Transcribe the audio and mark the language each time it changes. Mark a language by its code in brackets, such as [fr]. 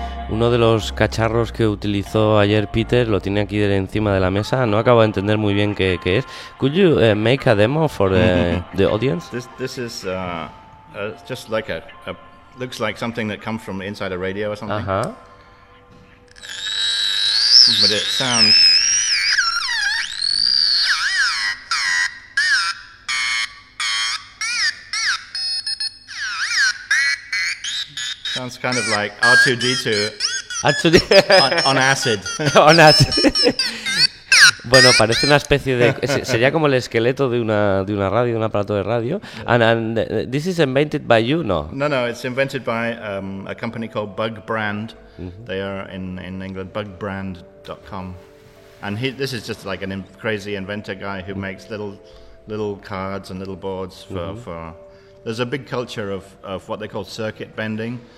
[es] Uno de los cacharros que utilizó ayer Peter lo tiene aquí encima de la mesa. No acabo de entender muy bien qué es. [en] Could you make a demo for the audience? This is just like a looks like something that comes from inside a radio or something. Uh-huh. But it sounds. Sounds kind of like R2-D2. On acid. On acid. [es] Bueno, parece una especie de... Sería como el esqueleto de una radio, de un aparato de radio. [en] Yeah. And this is invented by you, no? No, it's invented by a company called Bug Brand. Mm-hmm. They are in England, bugbrand.com. And this is just like a crazy inventor guy who mm-hmm. makes little cards and little boards for... Mm-hmm. for there's a big culture of what they call circuit bending.